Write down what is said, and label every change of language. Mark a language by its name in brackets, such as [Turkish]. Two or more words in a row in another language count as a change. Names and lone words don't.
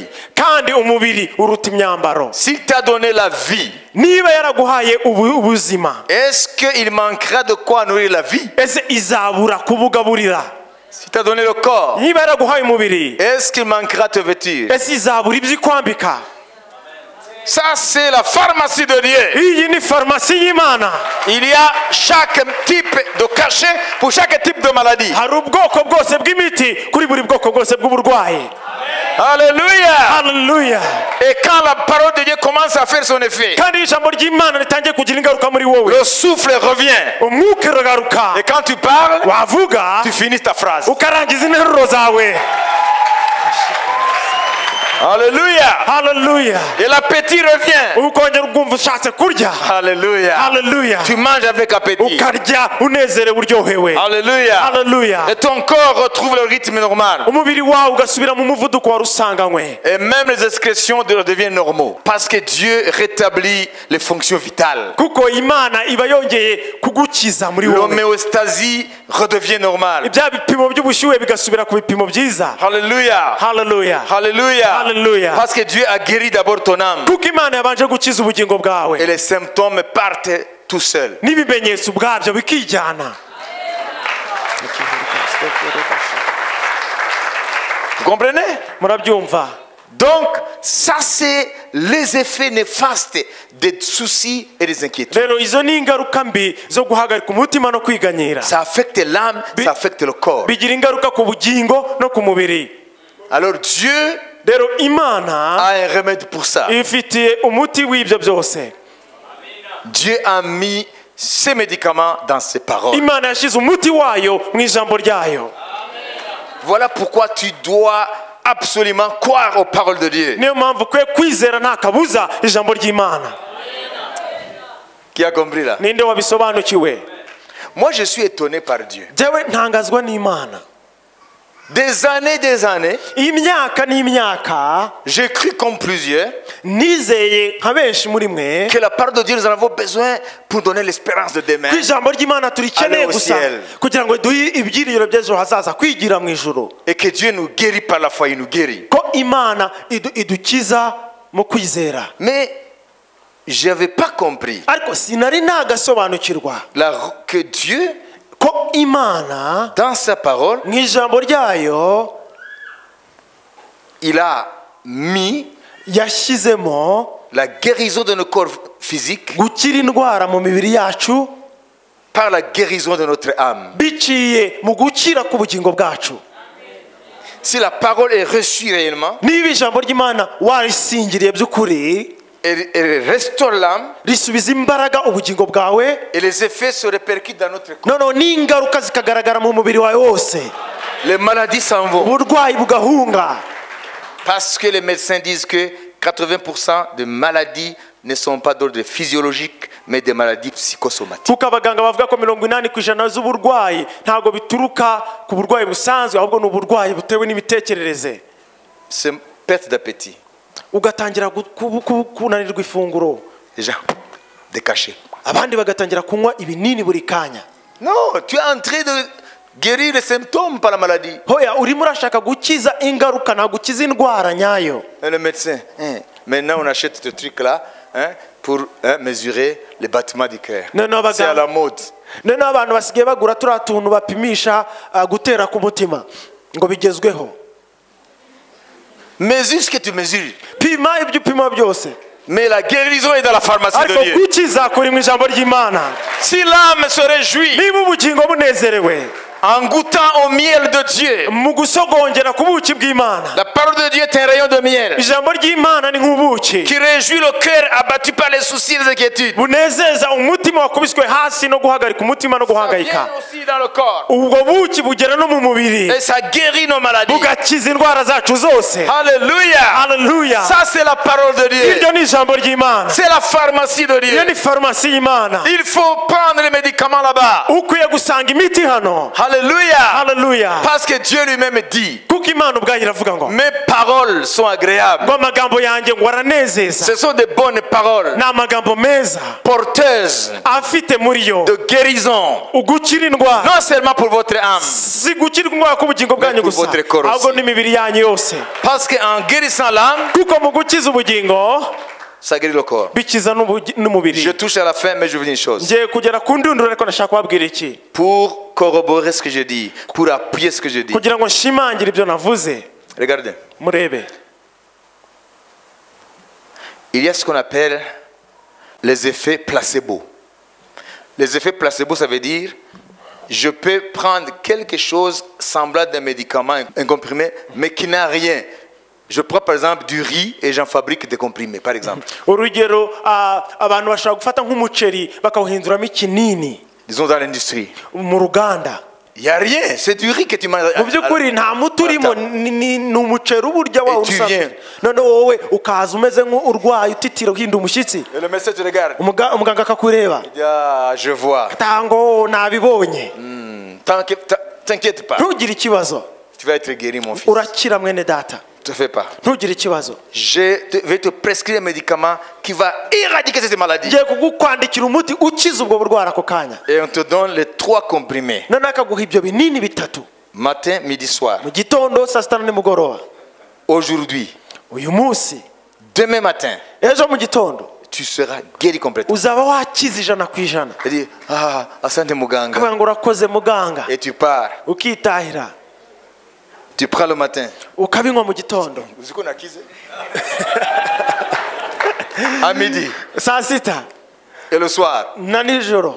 [Kinyarwanda] kandi umubiri uruta imyambaro. [French] S'il t'a donné la vie, [Kinyarwanda] niba yaraguhaye ubuzima, [French] est-ce qu'il manquera de quoi nourrir la vie? [Kinyarwanda] ese izabura kubugaburira? [French] S'il t'a donné le corps, [Kinyarwanda] niba yaraguhaye umubiri, [French] est-ce qu'il manquera de te vêtir? [Kinyarwanda] ese izabura ibyo ikwambika? [French] Ça, c'est la pharmacie de Dieu. [Kinyarwanda] iyi ni farumasi y'Imana. [French] Il y a chaque type de cachet pour chaque type de maladie. [Kinyarwanda] hari ubwoko bwose bw'imiti kuri buri bwoko bwose bw'uburwayi. [French] Alléluia. [Kinyarwanda] haleluya. [French] Et quand la parole de Dieu commence à faire son effet, [Kinyarwanda] kandi ijambo ry'Imana ritangiye kugira ingaruka muri wowe, [French] le souffle revient. [Kinyarwanda] umwuka uragaruka, [French] Et quand tu parles, [Kinyarwanda] wavuga [French] tu finis ta phrase. [Kinyarwanda] ukarangiza interuro zawe. [French] Alléluia. [Kinyarwanda] haleluya. [French] Et l'appétit revient. [Kinyarwanda] ukongera ukumva ushatse kurya. [French] Alléluia. [Kinyarwanda] haleluya. [French] Tu manges avec appétit. [Kinyarwanda] ukarya unezerewe uryohewe. [French] Alléluia. [Kinyarwanda] haleluya. [French] Et ton corps retrouve le rythme normal. [Kinyarwanda] umubiri wawe ugasubira mu muvuduko wari usanganywe. [French] Et même les excrétions deviennent normaux. Parce que Dieu rétablit les fonctions vitales. [Kinyarwanda] kuko Imana iba yongeye kugukiza muri wowe. [French] L'homéostasie redevient normale. [Kinyarwanda] ibya bipimo by'ubushyuhe bigasubira ku bipimo byiza. [French] Alléluia. [Kinyarwanda] haleluya. [French] Alléluia. Alléluia. Parce que Dieu a guéri d'abord ton âme. [Kinyarwanda] kuko Imana yabanje gukiza ubugingo bwawe, [French] Et les symptômes partent tout seuls. [Kinyarwanda] n'ibimenyetso ubwabyo bikijyana. [French] Vous comprenez? [Kinyarwanda] murabyumva? [French] Donc, ça c'est les effets néfastes des soucis et des inquiétudes. [Kinyarwanda] rero izo ni ingaruka mbi zo guhagarika umutima no kwiganyira. [French] Ça affecte l'âme, ça affecte le corps. [Kinyarwanda] bigira ingaruka ku bugingo no ku mubiri. [French] Alors Dieu [Kinyarwanda] rero Imana [French] a un remède pour ça. [Kinyarwanda] ifitiye umuti w'ibyo byose. [French] Dieu a mis ces médicaments dans ses paroles. [Kinyarwanda] Imana yashyize umuti wayo mu ijambo ryayo. [French] Voilà pourquoi tu dois absolument croire aux paroles de Dieu. [Kinyarwanda] niyo mpamvu ukwiye kwizera nta kabuza ijambo ry'Imana. [French] Qui a compris là? [Kinyarwanda] ninde wabisobanukiwe? [French] Moi je suis étonné par Dieu. [Kinyarwanda] Jewe ntangazwa n'Imana. [French] Des années, [Kinyarwanda] imyaka n'imyaka [French] j'ai cru comme plusieurs [Kinyarwanda] nizeye nka benshi muri mwe [French] que la parole de Dieu nous en avons besoin pour donner l'espérance de demain. [Kinyarwanda] ko ijambo ry'Imana turikeneye [French] Aller au [Kinyarwanda] gusa [French] ciel. [Kinyarwanda] kugira ngo duhe ibyiringiro by'ejo hazaza, kwigira mu ijuru. [French] Et que Dieu nous guérit par la foi, il nous guérit. [Kinyarwanda] ko Imana idukiza mu kwizera. [French] Mais je n'avais pas compris [Kinyarwanda] ariko sinari nagasobanukirwa [French] que Dieu, [Kinyarwanda] ko Imana [French] dans sa parole, [Kinyarwanda] mu ijambo ryayo [French] il a mis [Kinyarwanda] yashyizemo [French] la guérison de nos corps physiques [Kinyarwanda] gukira indwara mu mibiri yacu [French] par la guérison de notre âme. [Kinyarwanda] biciye mu gukira k'ubugingo bwacu. [French] Si la parole est reçue réellement, [Kinyarwanda] niba ijambo ry'Imana warisingiriye by'ukuri, [French] elle restaure l'âme [Kinyarwanda] risubiza imbaraga ubugingo bwawe, [French] et les effets se répercutent dans notre corps. [Kinyarwanda] noneho n'ingaruka zikagaragara mu mubiri wawe wose, [French] Les maladies s'en vont. [Kinyarwanda] uburwayi bugahunga. [French] Parce que les médecins disent que 80% des maladies ne sont pas d'ordre physiologique, mais des maladies psychosomatiques. [Kinyarwanda] kuko abaganga bavuga ko 80% z'uburwayi ntabwo bituruka ku burwayi busanzwe ahubwo n'uburwayi butewe n'imitekerereze. [French] C'est perte d'appétit. [Kinyarwanda] Ugatangira kunanirwa ifunguro. [French] Les gens décachés. [Kinyarwanda] Abandi bagatangira kunywa ibinini buri kanya. [French] Non, tu es en train de guérir les symptômes par la maladie. [Kinyarwanda] Hoya urimo urashaka gukiza ingaruka nta gukiza indwara nyayo. [French] Et le médecin, maintenant on achète ce truc là pour mesurer les battements du cœur. C'est à la mode. [Kinyarwanda] None abantu basigaye bagura turiya tuntu bapimisha gutera k'umutima ngo bigezweho. [French] Mesure ce que tu mesures. [Kinyarwanda] Pima ibyo upima byose. [French] Mais la guérison est dans la pharmacie de [Kinyarwanda] Ariko [French] Dieu. [Kinyarwanda] gukiza kuri mu ijambo ry'Imana. [French] Si l'âme se réjouit [Kinyarwanda] Niba ubugingo bunezerewe [French] en goûtant au miel de Dieu, [Kinyarwanda] mu gusogongera ku buki bw'Imana. [French] la parole de Dieu est un rayon de miel [Kinyarwanda] Ijambo ry'Imana ni nk'ubuki [French] qui réjouit le cœur abattu par les soucis et les inquiétudes. [Kinyarwanda] bunezeza umutima wakubiswe hasi no guhagarika umutima no [French] Ça vient [Kinyarwanda] guhangayika. [French] aussi dans le corps [Kinyarwanda] Ubwo buki bugera no mu mubiri [French] et ça guérit nos maladies. [Kinyarwanda] bugakiza indwara zacu zose. [French] Alléluia. [Kinyarwanda] Haleluya. [French] Ça c'est la parole de Dieu. [Kinyarwanda] Iryo ni ijambo ry'Imana. [French] C'est la pharmacie de [Kinyarwanda] Iyo ni [French] Dieu. [Kinyarwanda] farumasi y'Imana. [French] Il faut prendre les médicaments là-bas. [Kinyarwanda] Ukwiye gusanga imiti hano. [French] Alléluia. [Kinyarwanda] Haleluya. [French] Parce que Dieu lui-même dit, [Kinyarwanda] Kuko Imana ubwayo iravuga ngo [French] mes paroles sont agréables. [Kinyarwanda] ngo amagambo yanjye ngo aranezeza. [French] Ce sont des bonnes paroles [Kinyarwanda] Ni amagambo meza [French] porteuses [Kinyarwanda] afite muri yo [French] de guérison. [Kinyarwanda] ugukira indwara. [French] Non seulement pour votre âme. [Kinyarwanda] Si gukira indwara k'ubugingo bwanyu [French] pour [Kinyarwanda] gusa [French] votre corps aussi. [Kinyarwanda] ahubwo n'imibiri yanyu yose. [French] Parce qu'en guérissant l'âme, [Kinyarwanda] Kuko mu gukiza ubugingo [French] ça guérit le corps. [Kinyarwanda] bikiza [French] Je [Kinyarwanda] n'umubiri. [French] touche à la fin, mais je veux dire une chose. [Kinyarwanda] Ngiye kugera ku ndunduro ariko ndashaka kubabwira iki [French] Pour corroborer ce que je dis, pour appuyer ce que je dis. [Kinyarwanda] kugira ngo nshimangire ibyo navuze. [French] Regardez. [Kinyarwanda] Murebe, [French] Il y a ce qu'on appelle les effets placebo. Les effets placebo, ça veut dire je peux prendre quelque chose semblable d'un médicament, un comprimé, mais qui n'a rien. Je prends par exemple du riz et j'en fabrique des comprimés, par exemple. [Kinyarwanda] urugero abantu bashobora gufata nk'umuceri bakawuhinduramo ikinini [French] Disons dans l'industrie. [Kinyarwanda] mu ruganda. [French] Il n'y a rien, c'est du riz que tu manges. [Kinyarwanda] Mu by'ukuri nta muti urimo, ni umuceri uba urya wawe [French] tu [Kinyarwanda] usanzwe. [French] viens. [Kinyarwanda] None wowe ukaza umeze nk'urwaye utitira uhinda umushyitsi, [French] Et le médecin te regarde. [Kinyarwanda] umuganga akakureba [French] Il dit, ah, je vois. [Kinyarwanda] tango nabibonye. [French] T'inquiète pas. [Kinyarwanda] Ntugire ikibazo, [French] Tu vas être guéri, mon fils. [Kinyarwanda] urakira mwene data. [French] Ne te fais pas. [Kinyarwanda] Ntugire ikibazo. [French] Je vais te prescrire un médicament qui va éradiquer cette maladie. [Kinyarwanda] Ngiye kugukwandikira umuti ukiza ubwo burwara ako kanya. [French] Et on te donne les 3 comprimés. [Kinyarwanda] None akaguha ibyo binini bitatu [French] Matin, midi, soir. [Kinyarwanda] mu gitondo, saa sita na nimugoroba. [French] Aujourd'hui, [Kinyarwanda] Uyu munsi, [French] demain matin, [Kinyarwanda] ejo mu gitondo [French] tu seras guéri complètement. [Kinyarwanda] uzaba wakiza 100%. [French] C'est-à-dire, [Swahili] ah, asante muganga. [Kinyarwanda] Kuvuga ngo urakoze muganga, [French] Et tu pars. [Kinyarwanda] ukitahira [French] Tu prends le matin. [Kinyarwanda] ukabinywa mu gitondo, [French] Vous qu'on a quitté? À midi. [Kinyarwanda] saa sita [French] Et le soir, [Kinyarwanda] na nijoro